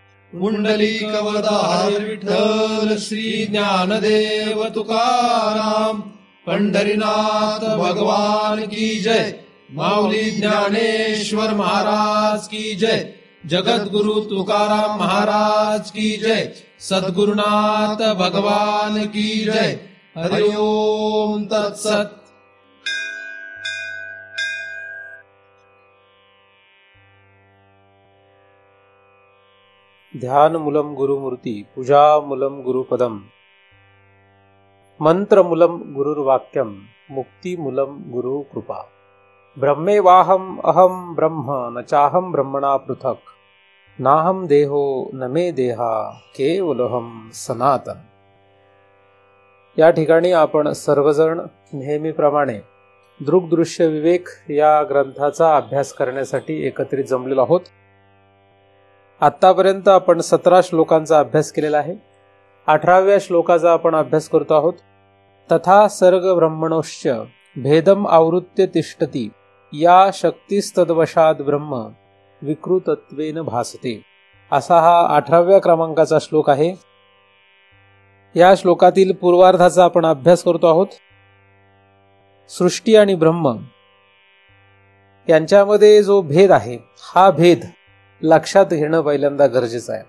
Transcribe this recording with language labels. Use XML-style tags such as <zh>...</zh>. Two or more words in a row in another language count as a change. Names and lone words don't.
<mr>पुंडलिकवरदार विठ्ठल श्री ज्ञानदेव तुकाराम पंढरीनाथ भगवान की जय। माऊली ज्ञानेश्वर महाराज की जय। जगद्गुरु तुकाराम महाराज की जय। सद्गुरुनाथ भगवान की जय।</mr> <sa>हरि ओम तत्सत। ध्यानमूलं गुरुमूर्ती पूजामूलं गुरुपदम मंत्रमूलं गुरुर्वाक्यम मुक्तिमूलं गुरुकृपा। ब्रह्मेवाहम अहम ब्रह्म न चाहम ब्रह्मणा पृथक नाहम देहो न मे देहा केवलहम सनातन।</sa> <mr>या ठिकाणी आपण सर्वजण नेहमीप्रमाणे दृग्दृश्य विवेक या ग्रंथाचा अभ्यास करण्यासाठी एकत्रित जमलेलो आहोत। आतापर्यंत आपण 17 श्लोकांचा अभ्यास केलेला आहे। 18व्या श्लोकाचा आपण अभ्यास करतो आहोत।</mr> <sa>तथा सर्ग ब्रह्मणोश्च भेदम आवृत्य तिष्ठती या शक्तिस्तद्वशाद ब्रह्म विकृतत्वेन भासते,</sa> <mr>असा हा 18व्या क्रमांकाचा श्लोक आहे। या श्लोकातील पूर्वार्धाचा आपण अभ्यास करतो आहोत। सृष्टी आणि ब्रह्म यांच्यामध्ये जो भेद आहे, हा भेद लक्षात घेणं पहिल्यांदा गरजेचं आहे।</mr>